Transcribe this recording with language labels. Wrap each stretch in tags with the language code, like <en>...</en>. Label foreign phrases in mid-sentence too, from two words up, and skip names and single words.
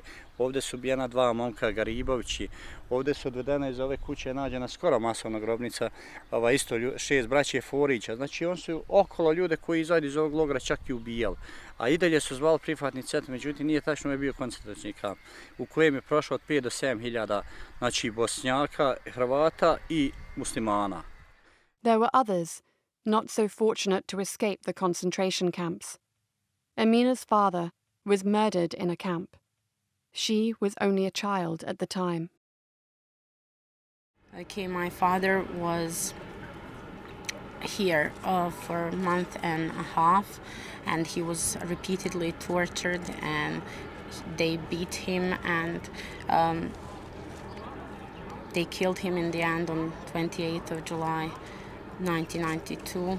<bs>Ovdje su ubijena 2 momka Garibovići, ovdje su odvedena iz ove kuće nađena skoro masovna grobnica, isto 6 braće Forića. Znači oni su okolo ljude koji izađu iz ovog logora čak i ubijali. A i dalje su zvali prihvatni centar, međutim nije tačno, je bio koncentracioni kamp u kojem je prošlo od 5 do 7 hiljada, znači Bosnjaka, Hrvata i muslimana.</bs> <en>There were others, not so fortunate to escape the concentration camps. Amina's father was murdered in a camp. She was only a child at the time. Okay, my father was here for a month and a half, and he was repeatedly tortured, and they beat him, and they killed him in the end on 28th of July 1992.</en>